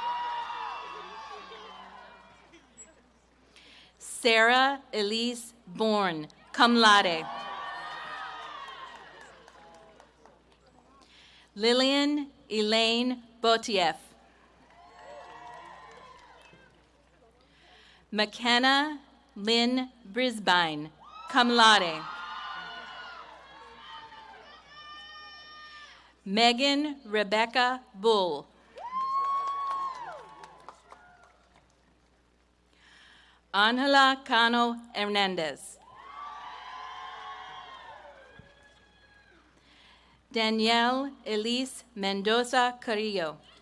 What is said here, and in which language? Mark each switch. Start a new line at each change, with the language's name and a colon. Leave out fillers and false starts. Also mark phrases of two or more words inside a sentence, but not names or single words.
English: Sarah Elise Bourne,
Latin: cum laude.
English: Lillian Elaine Botieff. McKenna Lynn Brisbane,
Latin: cum laude.
English: Megan Rebecca Bull. Angela Cano Hernandez. Danielle Elise Mendoza Carrillo.